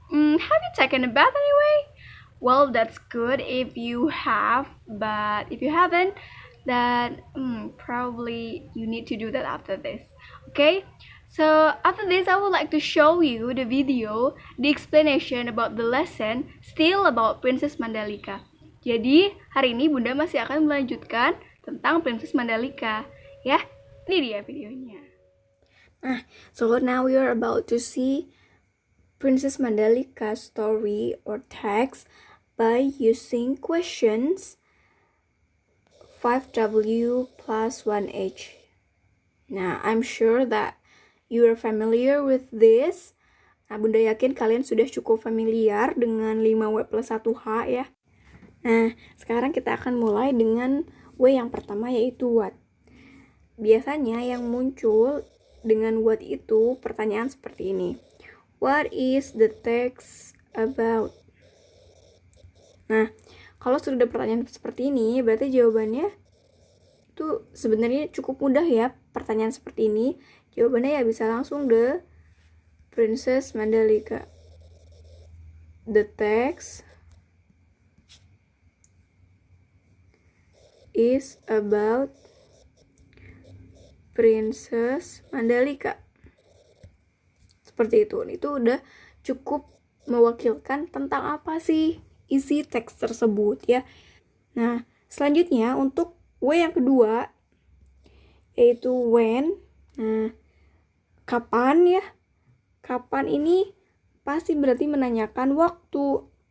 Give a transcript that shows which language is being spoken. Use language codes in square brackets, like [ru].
[en] Have you taken a bath anyway? Well, that's good if you have, but if you haven't, then probably you need to do that after this. Okay? So after this, I would like to show you the video, the explanation about the lesson, still about Princess Mandalika. [id] Jadi, hari ini Bunda masih akan melanjutkan tentang Princess Mandalika. Ya, ini dia videonya. [en] So now we are about to see Princess Mandalika story or text by using questions 5W plus 1H. Now, I'm sure that you are familiar with this. [id] Nah, Bunda yakin kalian sudah cukup familiar dengan 5W plus 1H ya. Nah, sekarang kita akan mulai dengan W yang pertama yaitu what. Biasanya yang muncul dengan what itu pertanyaan seperti ini. [en] What is the text about? [id] Nah, kalau sudah ada pertanyaan seperti ini, berarti jawabannya itu sebenarnya cukup mudah ya. Pertanyaan seperti ini, jawabannya ya bisa langsung The Princess Mandalika. [en] The text is about Princess Mandalika. [id] Seperti itu. Itu udah cukup mewakilkan tentang apa sih isi teks tersebut ya. Nah, selanjutnya untuk W yang kedua yaitu when. Nah, kapan ya? Kapan ini pasti berarti menanyakan waktu.